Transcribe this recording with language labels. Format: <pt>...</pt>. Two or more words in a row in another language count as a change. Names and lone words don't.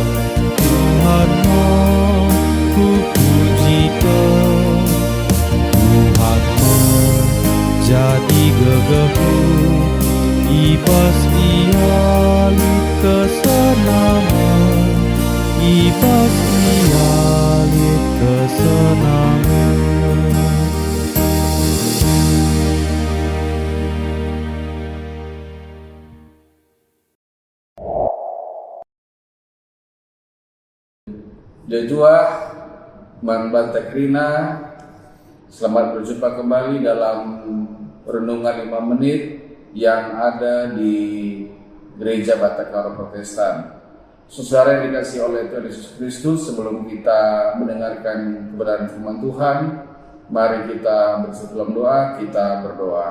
<btx>Tuhanmu, ku pujikan Tuhanmu, jadi gegeku ibas ialit kesenangan, ibas ialit kesenangan. Jojua Manbanta Krina,</btx> <id>selamat berjumpa kembali dalam renungan 5 menit yang ada di Gereja Batakaro Protestan. Saudara yang dikasihi oleh Tuhan Yesus Kristus, sebelum kita mendengarkan kebenaran firman Tuhan, mari kita bersatu dalam doa, kita berdoa.</id>